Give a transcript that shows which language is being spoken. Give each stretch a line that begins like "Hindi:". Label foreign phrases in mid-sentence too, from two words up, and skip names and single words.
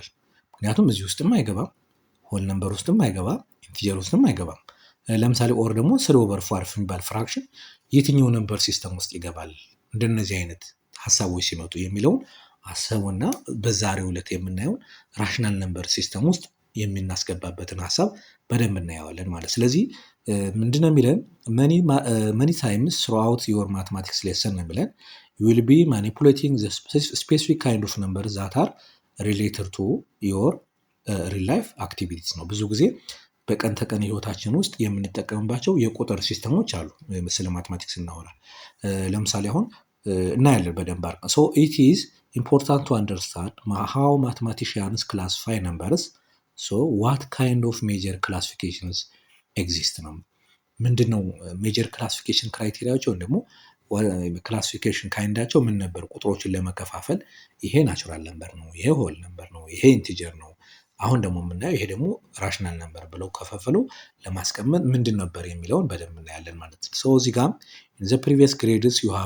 Amharic: ምክንያቱም እዚህ ውስጥም አይገባም፣
English: whole number
Amharic: ውስጥም አይገባም፣ ኢንቲጀር ውስጥም አይገባም። ለምሳሌ ኦር ደግሞ 3/4 የሚባል ፍራክሽን የትኛው ነምበር ሲስተም ውስጥ ይገባል? እንደነዚህ አይነት ሀሳቦች ሲመጡ የሚለውን አሰቡና በዛሬው ዕለት የምናየውን
English: rational number system
Amharic: ውስጥ የምናስገባበትን ሀሳብ በደንብ እናየዋለን ማለት። ስለዚህ ምንድነው የሚለን?
English: many times throughout your mathematics lesson
Amharic: ነው የሚለን
English: you will be manipulating the specific kind of numbers that are related to your real life activities ነው።
Amharic: ብዙ ጊዜ በቀን ተቀን ህይወታችን ውስጥ የምንጠቀምባቸው የቁጥር ሲስተሞች አሉ። ስለ ማትማቲክስ እናወራ ለምሳሌ አሁን እናያለን በደንብ አድርገን።
English: it is important to understand how mathematicians classify numbers. what kind of major classifications exist
Amharic: ነው። ምንድነው
English: major classification criteria
Amharic: ወይም ደግሞ ክላሲፊኬሽን ካይንዳቸው ምን ነበር? ቁጥሮችን ለመከፋፈል ይሄ
English: natural number
Amharic: ነው፣ ይሄ
English: whole number
Amharic: ነው፣ ይሄ ኢንቲጀር ነው፣ አሁን ደግሞ የምናየው ይሄ ደግሞ
English: rational number
Amharic: ብለው ከፋፍለው ለማስቀመጥ ምንድን ነበር የሚለውን በደንብ እናያለን ማለት ነው። ሶ እዚህ ጋር
English: the previous grades you have